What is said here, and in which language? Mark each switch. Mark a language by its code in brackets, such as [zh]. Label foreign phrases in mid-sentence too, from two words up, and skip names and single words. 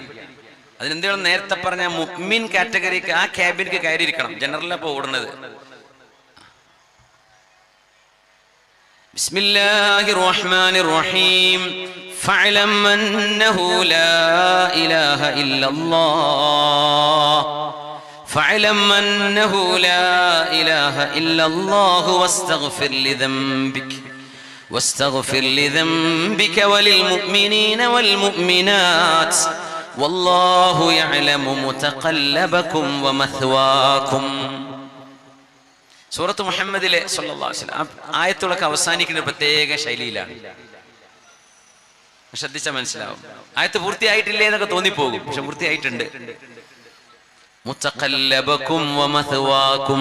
[ml] അതിനെന്താണ് നേരത്തെ പറഞ്ഞ മുഅ്മിൻ കാറ്റഗറിക്ക് ആ ക്യാബിനിക്ക് കയറിയിരിക്കണം. ജനറലപ്പോ ഓടുന്നത്. [ar] بسم الله الرحمن الرحيم. فاعلم أنه لا إله إلا الله. فاعلم أنه لا إله إلا الله واستغفر لذنبك وللمؤمنين والمؤمنات والله يعلم متقلبكم ومثواكم. [ml] സൂറത്ത് മുഹമ്മദിലെ [ar] صلى الله عليه وسلم [ml] ആയത്തുകളൊക്കെ അവസാനിക്കുന്ന പ്രത്യേക ശൈലിയിലാണ്. ശ്രദ്ധിച്ചാൽ മനസ്സിലാവും. ആയത്ത് പൂർത്തിയായിട്ടില്ലേ എന്നൊക്കെ തോന്നിപ്പോകും, പക്ഷെ പൂർത്തിയായിട്ടുണ്ട്. [ar] متقلبكم ومثواكم.